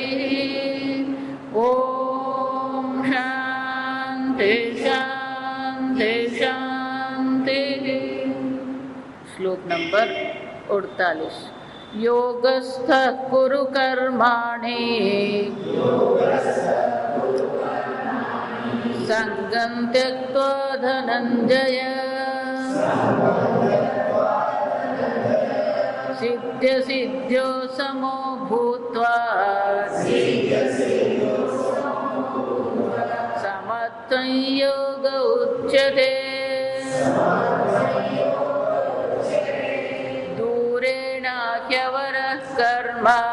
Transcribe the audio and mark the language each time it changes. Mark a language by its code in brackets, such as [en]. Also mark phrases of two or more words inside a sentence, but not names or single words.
[sa] ॐ शान्ति शान्ति शान्तिः। [gu] શ્લોક નંબર 48। [sa] योगस्थः कुरु कर्माणि संगं त्यक्त्वा धनञ्जय સિદ્ધ્ય સિદ્ધ્યો સમો ભૂત્વા સમત્વં યોગ ઉચ્યતે દૂરેણ હ્યવરઃ કર્મ